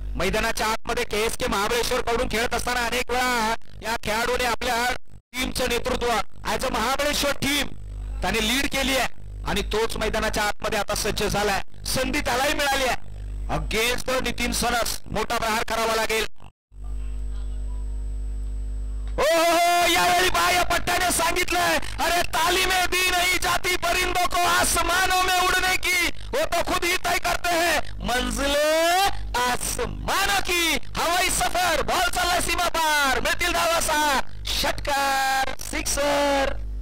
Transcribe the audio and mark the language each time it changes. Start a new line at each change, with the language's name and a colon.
Marathi: मैदानाच्या आतमध्ये KSK महाबळेश्वर कडून खेळत असताना अनेक वेळा या खेळाडूने आपल्या टीमचं नेतृत्व ऍज अ महाबळेश्वर टीम त्याने लीड केली आहे आणि तोच मैदानाच्या आतमध्ये आता सज्ज झालाय. संधी त्यालाही मिळाली आहे. अगेन्स्ट नितीन सनस मोठा प्रहार करावा लागेल. हो, यावेळी बाह्य पट्ट्याने सांगितलंय,
Hindi: अरे तालीमें दी नहीं जाती परिंदों को आसमानों में उड़ने की, वो तो खुद ही तय करते हैं मंजिले आसमानों की.
Marathi: हवाई सफर. बॉल चाललाय सीमा पार. मिळतील धावा 6. षटकार, सिक्सर.